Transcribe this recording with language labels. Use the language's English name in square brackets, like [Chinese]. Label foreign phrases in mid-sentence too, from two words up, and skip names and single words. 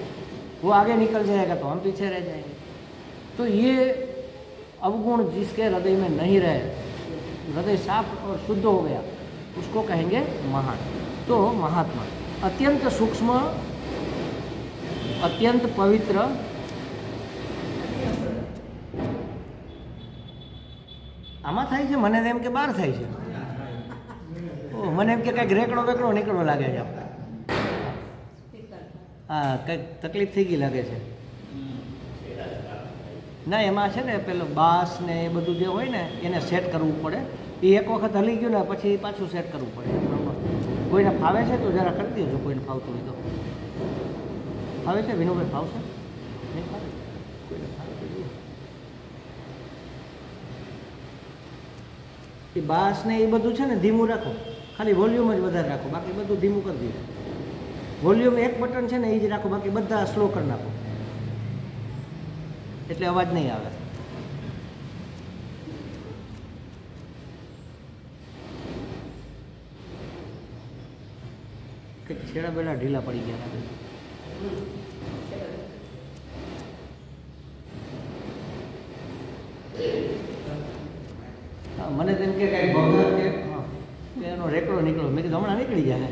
[Hindi] वो आगे निकल जाएगा तो हम पीछे रह जाएंगे। तो ये अवगुण जिसके हृदय में नहीं रहे, हृदय साफ और शुद्ध हो गया, उसको कहेंगे महान। तो महात्मा अत्यंत सूक्ष्म, अत्यंत पवित्र, [Gujarati] આમાં થાય છે મને એમ કે બાર થાય છે। ઓ મને એમ કે કંઈક રેકડો વેકડો નીકળો લાગે છે। હા કંઈક તકલીફ થઈ ગઈ લાગે છે। ના એમાં છે ને પેલો બાસ ને એ બધું જે હોય ને એને સેટ કરવું પડે। એ એક વખત હલી ગયું ને પછી પાછું સેટ કરવું પડે। કોઈને ફાવે છે તો જરા કરી દેજો, કોઈને ફાવતું હોય તો। ફાવે છે વિનુભાઈ? ફાવશે? નહીં ફાવે? કોઈને ફાવે તો જુઓ। એ બાસ ને એ બધું છે ને ધીમું રાખો, ખાલી વોલ્યુમ જ વધારે રાખો, બાકી બધું ધીમું કરી દીધું। વોલ્યુમ એક બટન છે ને એ જ રાખો, બાકી બધા સ્લો કર નાખો એટલે અવાજ નહીં આવે। કંઈક છેડા બેડા ઢીલા પડી ગયા લાગે। હા મને તેમ કે કાંઈ ભગવાન કે એનો રેકડો નીકળ્યો, મેં કીધું હમણાં નીકળી જાય।